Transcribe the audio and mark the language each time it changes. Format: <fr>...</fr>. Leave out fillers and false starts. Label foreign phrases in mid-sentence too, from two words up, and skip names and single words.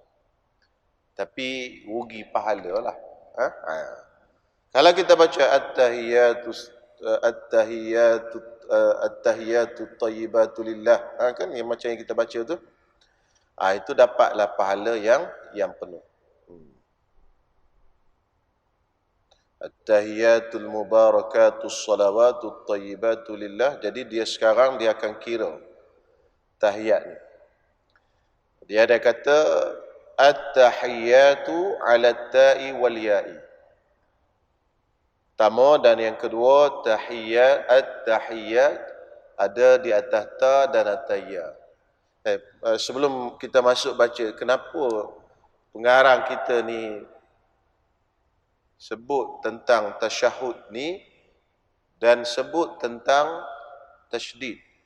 <ms>Tapi rugi pahala lah. Kalau kita baca</ms> <ar>at-tahiyyatu thayyibatu lillah,</ar> <ms>kan yang macam yang kita baca tu, itu dapatlah pahala yang penuh.</ms> <ar>At-tahiyatul mubarakatus salawatut thayyibatu lillah.</ar> <ms>Jadi dia sekarang dia akan kira tahiyat ni. Dia ada kata</ms> <ar>at-tahiyatu 'ala ta'i wal ya'i.</ar> <ms>Pertama dan yang kedua at-tahiyat ada di atas ta dan atas ya. Sebelum kita masuk baca, kenapa pengarang kita ni sebut tentang tasyahud ni dan sebut tentang tasydid?</ms>